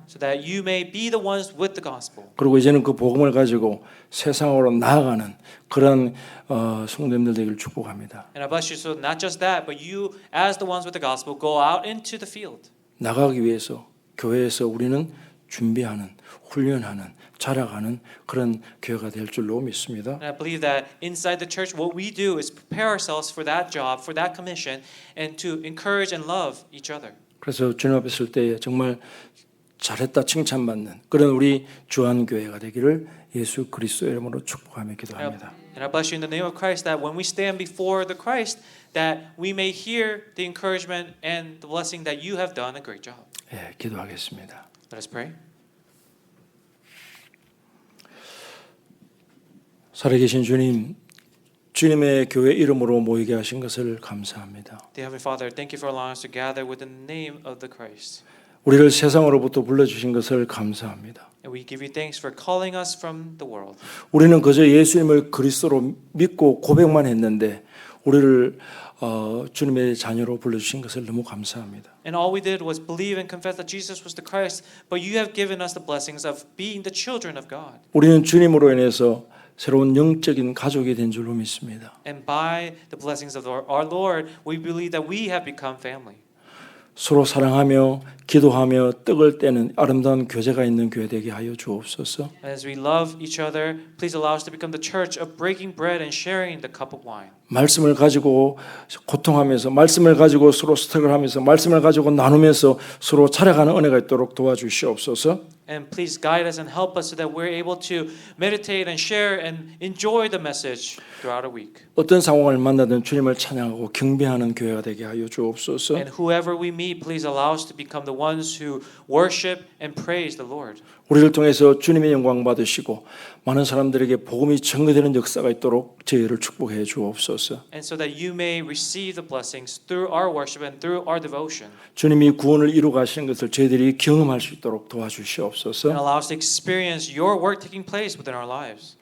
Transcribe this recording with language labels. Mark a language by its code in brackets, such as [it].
[en] So that you may be the ones with the gospel. [ko] 그리고 이제는 그 복음을 가지고 세상으로 나아가는 그런 성도님들 되기를 축복합니다. [en] And I bless you so not just that, but you as the ones with the gospel go out into the field. [ko] 나가기 위해서 교회에서 우리는 준비하는, 훈련하는, 자라가는 그런 교회가 될 줄로 믿습니다. [en] And I believe that inside the church, what we do is prepare ourselves for that job, for that commission, and to encourage and love each other. [ko] 그래서 주님 앞에 설 때 정말 잘했다 칭찬받는 그런 우리 주한교회가 되기를 예수 그리스도의 이름으로 축복하며 기도합니다. [en] And I bless you in the name of Christ that when we stand before the Christ, that we may hear the encouragement and the blessing that you have done a great job. [ko] 예, 기도하겠습니다. [en] Let us pray. [ko] 살아계신 주님, 주님의 교회 이름으로 모이게 하신 것을 감사합니다. [en] Dear Heavenly Father, thank you for allowing us to gather within the name of the Christ. [ko] 우리를 세상으로부터 불러주신 것을 감사합니다. [en] And we give you thanks for calling us from the world. [ko] 우리는 그저 예수님을 그리스도로 믿고 고백만 했는데 우리를 주님의 자녀로 불러주신 것을 너무 감사합니다. [en] And all we did was believe and confess that Jesus was the Christ, but you have given us the blessings of being the children of God. [ko] 우리는 주님으로 인해서 새로운 영적인 가족이 된 줄로 믿습니다. [en] And by the blessings of our Lord, we believe that we have become family. [ko] 서로 사랑하며 기도하며 떡을 떼는 아름다운 교제가 있는 교회 되게 하여 주옵소서. [en] And as we love each other, please allow us to become the church of breaking bread and sharing the cup of wine. [ko] 말씀을 가지고 고통하면서 말씀을 가지고 서로 스택을 하면서 말씀을 가지고 나누면서 서로 자라가는 은혜가 있도록 도와주시옵소서. [en] And please guide us and help us so that we're able to meditate and share and enjoy the message throughout a week. [ko] 어떤 상황을 만나든 주님을 찬양하고 경배하는 교회가 되게 하여 주옵소서. [en] And whoever we meet, please allow us to become the ones who worship and praise the Lord. [ko] 우리를 통해서 주님의 영광 받으시고 많은 사람들에게 복음이 전개되는 역사가 있도록 저희를 축복해 주옵소서. [en] And so that you may receive the blessings through our worship and through our devotion. [ko] 주님이 구원을 이루어 가시는 것을 저희들이 경험할 수 있도록 도와주시옵소서. [en] And allow us to experience your work taking place within our lives.